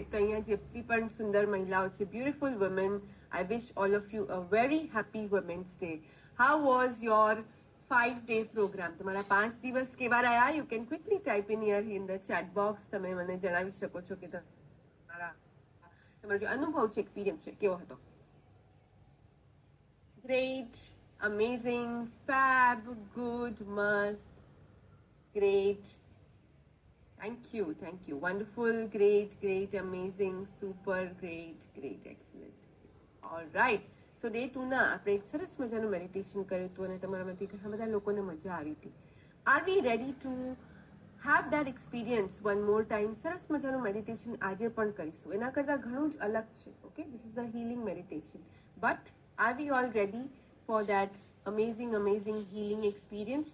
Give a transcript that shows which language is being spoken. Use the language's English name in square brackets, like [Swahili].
[Gujarati] તો અહીંયા જેટલી પણ સુંદર મહિલાઓ છે, [English] Beautiful women, I wish all of you a very happy women's day. How was your 5-day programme? [Gujarati] તમારા 5 દિવસ કેવા રહ્યા? [English] You can quickly type in here in the chat box. [Gujarati] તમે મને જણાવી શકો છો કે તમારો જે અનુભવ છે, એક્સપિરિયન્સ છે, કેવો હતો? [English] Great, amazing, fab, good, must, great. Thank you, wonderful, great, amazing, super, great, excellent. All right. [Gujarati] So day 2 ના આપણે એક સરસ મજાનું મેડિટેશન કર્યું હતું અને તમારામાંથી ઘણા બધા લોકોને મજા આવી હતી. [English] Are we ready to have that experience one more time? [Gujarati] સરસ મજાનું મેડિટેશન આજે પણ કરીશું. એના કરતા ઘણું જ અલગ છે. [English] Okay, this is a healing meditation. But are we all ready for that amazing healing experience?